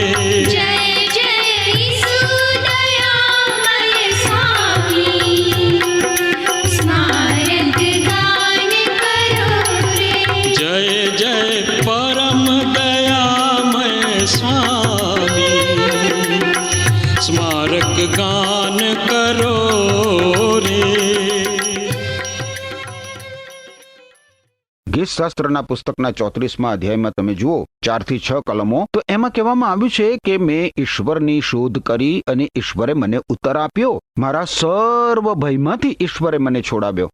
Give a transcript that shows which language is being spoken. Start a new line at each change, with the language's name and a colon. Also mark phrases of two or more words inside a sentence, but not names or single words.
Hindi: जय जय ईसु दयामय स्वामी, स्मारक गान करो रे. जय जय परम दयामय स्वामी, स्मारक गान करो रे.
Gujarati: ગીતશાસ્ત્રના પુસ્તકના 34મા અધ્યાયમાં તમે જુઓ 4 થી 6 કલમો, તો એમાં કહેવામાં આવ્યું છે કે મેં ઈશ્વરની શોધ કરી અને ઈશ્વરે મને ઉત્તર આપ્યો. મારા સર્વ ભયમાંથી ઈશ્વરે મને છોડાવ્યો.